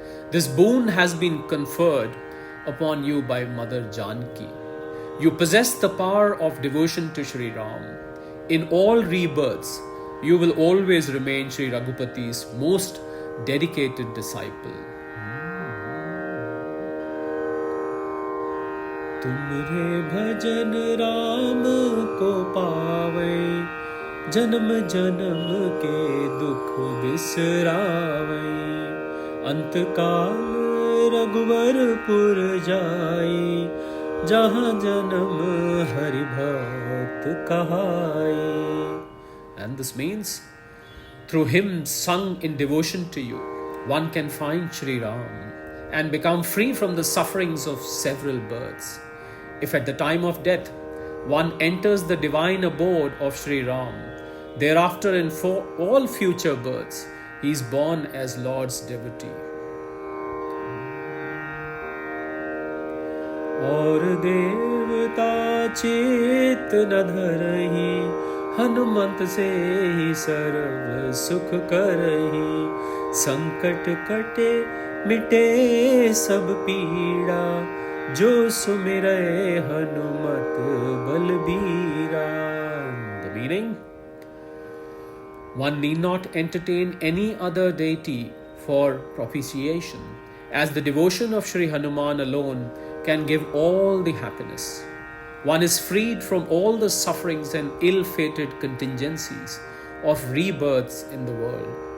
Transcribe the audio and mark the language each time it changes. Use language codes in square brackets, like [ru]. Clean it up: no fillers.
[en] This boon has been conferred upon you by Mother Janki. You possess the power of devotion to Sri Ram. In all rebirths, you will always remain Sri Raghupati's most dedicated disciple. [awa] तुमरे भजन राम को पावे, जन्म जन्म के दुख बिसरावे, अंतकाल रघुवरपुर जाए, जहाँ जन्म हरि भक्त कहाए. [en] And this means, through hymns sung in devotion to you, one can find Sri Ram and become free from the sufferings of several births. If at the time of death one enters the divine abode of Sri Ram, thereafter in all future births, he is born as Lord's devotee. [awa] और देवता चेत न धरहि, हनुमंत से ही सर्व सुख करहि, संकट कटे मिटे सब पीड़ा, जो सुमिरै हनुमत बलबीरा. [en] The meaning? One need not entertain any other deity for propitiation, as the devotion of Sri Hanuman alone can give all the happiness. One is freed from all the sufferings and ill-fated contingencies of rebirths in the world.